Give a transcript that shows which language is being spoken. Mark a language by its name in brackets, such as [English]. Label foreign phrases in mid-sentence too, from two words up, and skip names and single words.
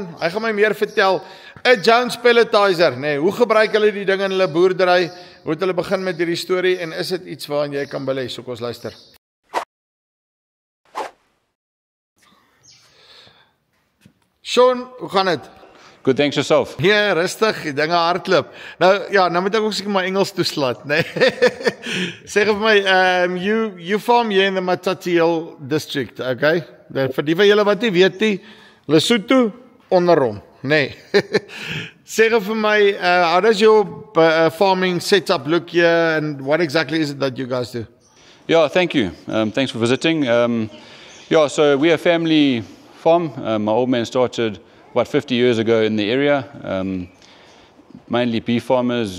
[Afrikaans] Hy gaan my meer vertel. 'n Jones pelletizer, nee, hoe gebruik hulle die ding in hulle boerdery? Hoe het hulle begin met hierdie storie en is dit iets waarin jy kan belê? So kom ons luister. Sean, hoe gaan dit? [English] Good, thanks yourself. [Afrikaans] Ja, rustig, die dinge hardloop. Nou ja, nou moet ek ook seker my Engels toeslaat, nee. Sê vir my, [English] you farm here in the Matatiele district, okay? [Afrikaans] Vir die van julle wat nie weet nie, Lesotho onderom, nee. Sê vir my, [English] how does your farming setup look here and what exactly is it that you guys do? Yeah, thank you. Thanks for visiting. Yeah, so we're a family farm. My old man started about 50 years ago in the area, mainly beef farmers.